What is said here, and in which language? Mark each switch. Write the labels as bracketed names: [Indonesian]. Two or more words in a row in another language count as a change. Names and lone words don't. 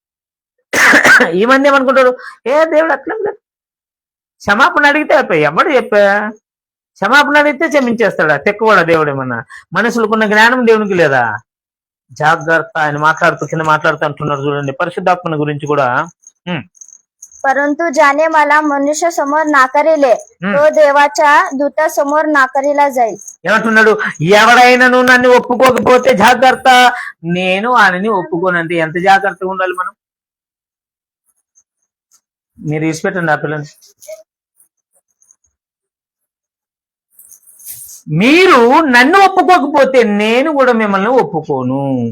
[Telugu] ఈ మంది ఏమనుకుంటారు, దేవుడు అట్లా లేదు, క్షమాపణ అడిగితే అయిపోయి ఎవడు క్షమాపణ అడిగితే క్షమించేస్తాడా? తెక్కువాడా దేవుడు? ఏమన్నా మనుషులకున్న జ్ఞానం దేవునికి లేదా? జాగ్రత్త. ఆయన మాట్లాడుతూ అంటున్నారు చూడండి పరిశుద్ధాత్మని గురించి కూడా. [Marathi] परंतु ज्याने मला मनुष्य समोर नाकारिले, तो देवाच्या दूतासमोर नाकारिला जाईल. [Telugu] ఏమంటున్నాడు? ఎవడైనా నువ్వు నన్ను ఒప్పుకోకపోతే జాగ్రత్త, నేను ఆయనని ఒప్పుకోనంటే ఎంత జాగ్రత్తగా ఉండాలి మనం? మీరు ఇచ్చిపెట్టండి ఆ పిల్లని. మీరు నన్ను ఒప్పుకోకపోతే నేను కూడా మిమ్మల్ని ఒప్పుకోను.